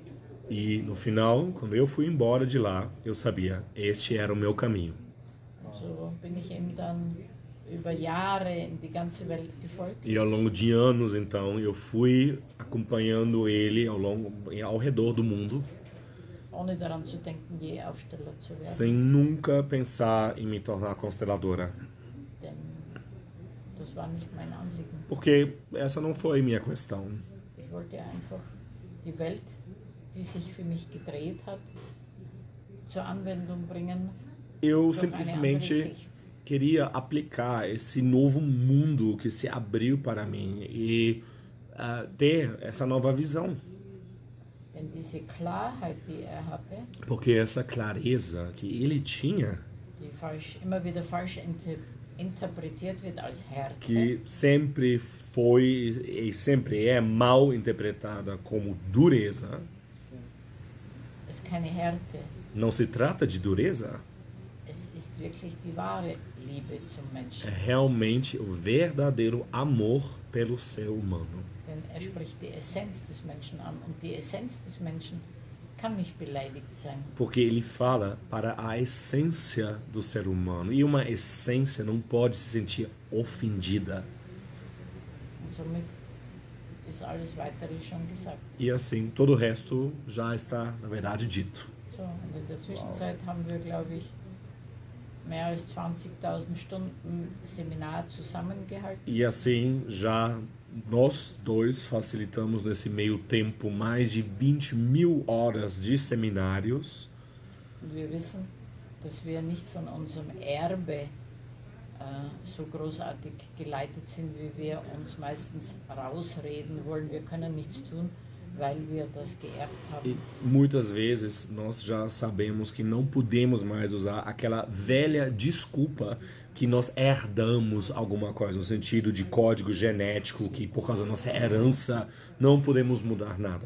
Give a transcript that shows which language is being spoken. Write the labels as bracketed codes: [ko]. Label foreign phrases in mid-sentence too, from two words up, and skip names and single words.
[pt] E no final, quando eu fui embora de lá, eu sabia: este era o meu caminho. [de] Und so bin ich ihm dann über Jahre in die ganze Welt gefolgt. [pt] E ao longo de anos, então, eu fui acompanhando ele ao redor do mundo, [de] Ohne daran zu denken, je Aufsteller zu werden. [pt] sem nunca pensar em me tornar consteladora. [de] Denn das war nicht mein Anliegen. [pt] Porque essa não foi minha questão. [de] Ich wollte einfach die Welt, die sich für mich gedreht hat, zur Anwendung bringen. [pt] Eu [de] Durch eine andere [pt] simplesmente [de] Sicht. [pt] queria aplicar esse novo mundo que se abriu para mim e ter essa nova visão. [de] Denn diese Klarheit, die er hatte, [pt] Porque essa clareza que ele tinha, [de] die immer wieder falsch interpretiert wird als Härte, [pt] que sempre foi e sempre é mal interpretada como dureza, [de] ist keine Härte. [pt] não se trata de dureza, [de] Es ist wirklich die wahre Liebe zum [pt] é [de] Menschen. [pt] realmente o verdadeiro amor pelo ser humano. [de] Denn er spricht die Essenz des Menschen an und die Essenz des Menschen kann nicht beleidigt sein. [pt] Porque ele fala para a essência do ser humano. E uma essência não pode se sentir ofendida. [de] Und somit ist alles Weitere schon gesagt. [pt] E assim, todo o resto já está, na verdade, dito. [de] So, und in der Zwischenzeit haben wir, glaube ich, mehr als 20.000 Stunden Seminar zusammengehalten. [pt] E assim, já nós dois facilitamos nesse meio tempo mais de 20.000 horas de seminários. [de] Und wir wissen, dass wir nicht von unserem Erbe so großartig geleitet sind, wie wir uns meistens rausreden wollen. Wir können nichts tun, weil wir das geerbt [pt] E [de] haben. [pt] muitas vezes nós já sabemos que não podemos mais usar aquela velha desculpa que nós herdamos alguma coisa, no sentido de código genético, que por causa da nossa herança não podemos mudar nada.